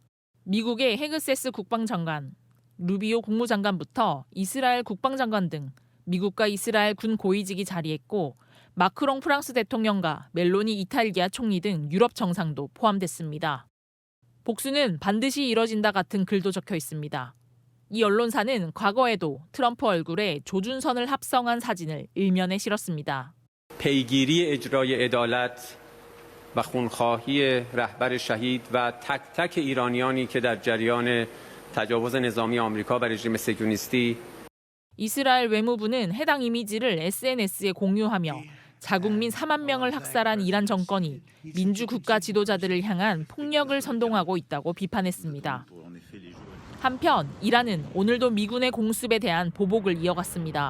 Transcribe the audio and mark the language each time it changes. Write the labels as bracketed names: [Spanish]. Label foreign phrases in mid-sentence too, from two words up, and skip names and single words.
[Korean] 미국의 헤그세스 국방장관, 루비오 국무장관부터 이스라엘 국방장관 등 미국과 이스라엘 군 고위직이 자리했고 마크롱 프랑스 대통령과 멜로니 이탈리아 총리 등 유럽 정상도 포함됐습니다. 복수는 반드시 이뤄진다 같은 글도 적혀 있습니다. 이 언론사는 과거에도 트럼프 얼굴에 조준선을 합성한 사진을 일면에 실었습니다. [Persian] پیگیری اجرای عدالت و خونخواهی رهبر شهید و تک تک ایرانیانی که در جریان تجاوز نظامی آمریکا و رژیم صهیونیستی [Korean] 이스라엘 외무부는 해당 이미지를 SNS에 공유하며 자국민 4만 명을 학살한 이란 정권이 민주국가 지도자들을 향한 폭력을 선동하고 있다고 비판했습니다. 한편 이란은 오늘도 미군의 공습에 대한 보복을 이어갔습니다.